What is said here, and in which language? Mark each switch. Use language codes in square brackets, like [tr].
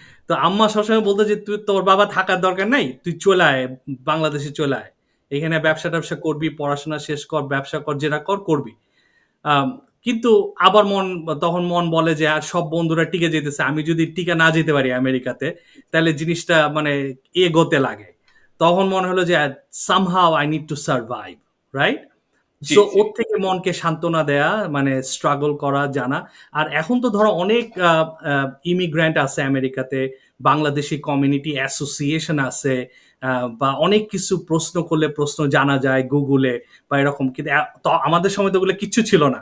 [bn] তো আম্মা সবসময় বলতো যে তুই, তোর বাবা থাকার দরকার নাই, তুই চলে আয়, বাংলাদেশে চলে আয়, এখানে ব্যবসা ট্যাবসা করবি, পড়াশোনা শেষ কর, ব্যবসা কর, যেটা কর করবি। আম কিন্তু আবার তখন মন বলে যে আর সব বন্ধুরা টিকে যেতেছে। আমি যদি টিকে না যেতে পারি আমেরিকাতে, তাহলে জিনিসটা মানে এগোতে লাগে। তখন মনে হলো যে [en] somehow I need to survive, right? [bn] G, so জি। ওর থেকে মনকে সান্ত্বনা দেয়া, মানে স্ট্রাগল করা, জানা। আর এখন তো ধরো অনেক ইমিগ্রেন্ট আছে আমেরিকাতে, বাংলাদেশি কমিউনিটি অ্যাসোসিয়েশন আছে, বা অনেক কিছু প্রশ্ন করলে প্রশ্ন জানা যায় গুগলে বা এরকম। কিন্তু তো আমাদের সময় তো ওগুলো কিচ্ছু ছিল না।